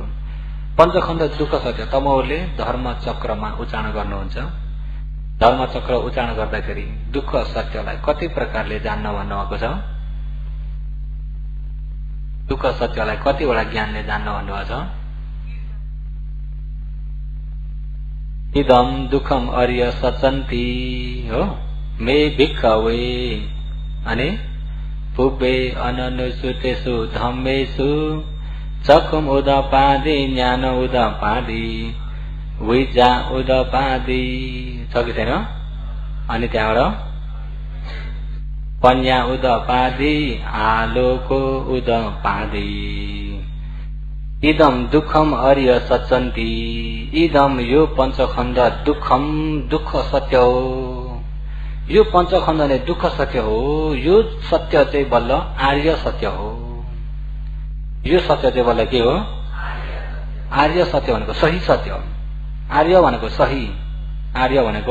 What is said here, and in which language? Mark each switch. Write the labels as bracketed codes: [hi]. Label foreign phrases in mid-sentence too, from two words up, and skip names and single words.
[ne] पञ्चखण्ड दुःख सत्य तपाईहरुले धर्म चक्रमा उच्चारण गर्नुहुन्छ। धर्म चक्र उच्चारण गर्दाखेरि दुःख सत्यलाई कति प्रकारले जान्न भन्नुभएको छ? दुःख सत्यलाई कतिवटा ज्ञानले जान्न भन्नुभएको छ? [pi] इदम दुःखम अर्य सचन्ति हो मे भिक्खवे अनि पुब्बे अननुसुतेषु धम्मेषु चकुम उदपादि ज्ञान उदपादि विजा उदपादि [ne] छ कि छैन? अनि त्यहाँबाट [pi] पन्या उद पादी आलोको उद पादी इदम दुःखम अर्य सचन्ती [ne] इदम यो पञ्चखण्ड दुःखम दुःख सत्य हो यो पञ्चखण्ड नै दुःख सत्य हो यो सत्य चाहिँ बल्ल आर्य सत्य हो यो सत्य चाहिँ बल्ल के हो आर्य सत्य भनेको सही सत्य आर्य भनेको सही आर्य भनेको